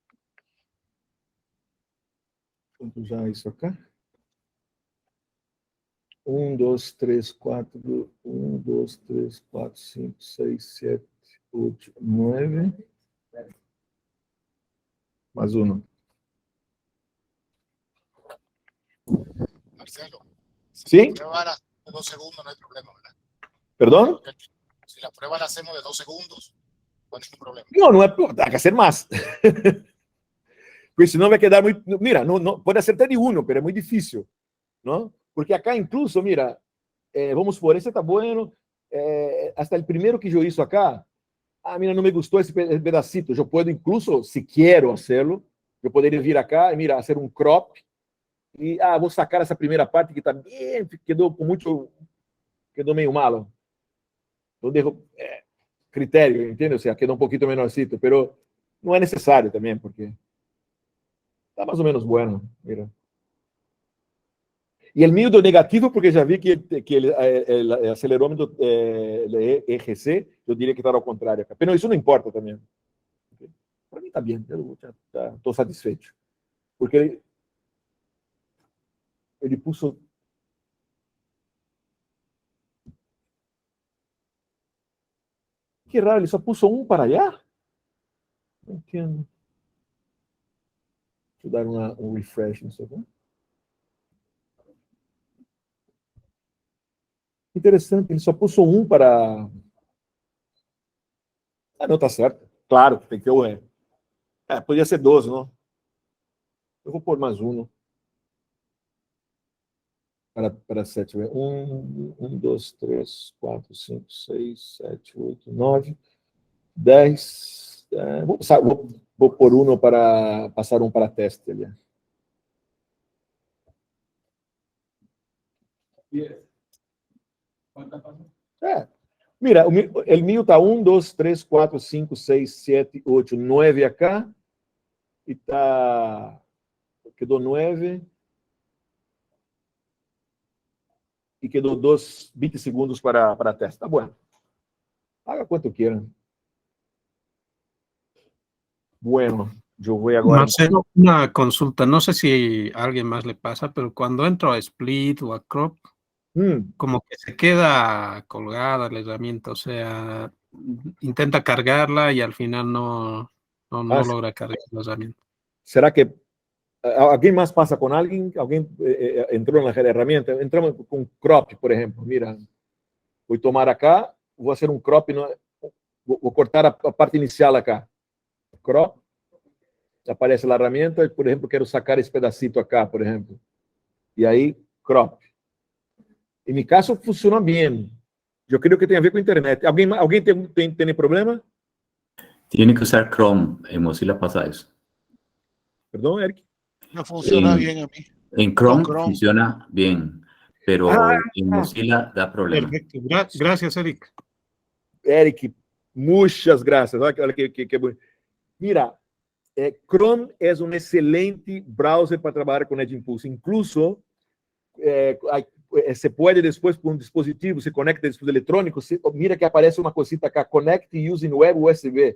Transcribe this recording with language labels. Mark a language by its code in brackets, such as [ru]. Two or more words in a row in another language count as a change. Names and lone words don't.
[pt] Vamos já isso acá. 1, 2, 3, 4, 1, 2, 3, 4, 5, 6, 7, 8, 9. Mais um. [es] Marcelo, ¿Sí? la prueba la hacemos de 2 segundos, no hay problema, ¿verdad? ¿Perdón? Si la prueba la hacemos de 2 segundos, no hay ningún problema. No, [pt] não é. Tem que hacer mais. Porque senão vai quedar muito. Mira, não, pode acertar de um, mas é muito difícil. Não? [es] Porque acá, incluso, mira, vamos por, esse está bueno. Hasta el primeiro que eu hizo acá, mira, [pt] não me gostou esse pedacito. Eu posso, incluso, se quero hacerlo, eu poderia vir acá e, mira, fazer um crop. E, vou sacar essa primeira parte que está bem, quedou com muito. Quedou meio malo. Então, devo. Critério, entende? Ou seja, quedou um pouquinho menorcito, mas não é necessário também, porque está mais ou menos [es] bueno, mira. [pt] E o mío do negativo, porque já vi que o acelerômetro EGC, eu diria que está ao contrário. Mas isso não importa também. Para mim está bem, estou satisfeito. Porque ele puso. Que raro, ele só puso um para allá? Não entendo. Deixa eu dar um refresh nisso aqui. Interessante, ele só puso um para. Não, tá certo. Claro, tem que ter o E. Podia ser 12, não? Eu vou pôr mais um, não? Para 7. 1, 2, 3, 4, 5, 6, 7, 8, 9, 10. Vou pôr um para passar um para teste ali. Mira, o mío está 1, 2, 3, 4, 5, 6, 7, 8, 9 acá. E está. Quedou 9. E quedou 20 segundos para a teste. Tá bom. Paga quanto queira. [es] Bueno, yo voy agora. Marcelo, una consulta. No sé si a alguien más le pasa, pero cuando entro a Split o a Crop, como que se queda colgada la herramienta. O sea, intenta cargarla y al final no logra cargar la herramienta. ¿Será que alguien más pasa con alguien? ¿Alguien entró en la herramienta? Entramos con crop, por ejemplo. Mira, voy a tomar acá, voy a hacer un crop, voy a cortar a parte inicial acá. Crop, aparece la herramienta, por ejemplo, quiero sacar esse pedacito acá, por ejemplo. [pt] E aí, crop. Em meu caso, funciona bem. Eu creio que tem a ver com a internet. Alguém tem problema? [es] Tiene que usar Chrome. En Mozilla pasa eso. [pt] Perdão, Eric? [es] No funciona bien a mí. En Chrome funciona bien, pero en Mozilla da problema. Perfecto. Gracias, Eric. [pt] Eric, muitas graças. Olha que bonito. Mira, Chrome é um excelente browser para trabalhar com NetImpulse. Incluso, se pode depois, com um dispositivo, se conecta a dispositivo eletrônico, mira que aparece uma cosita acá, [en] Connect using Web USB.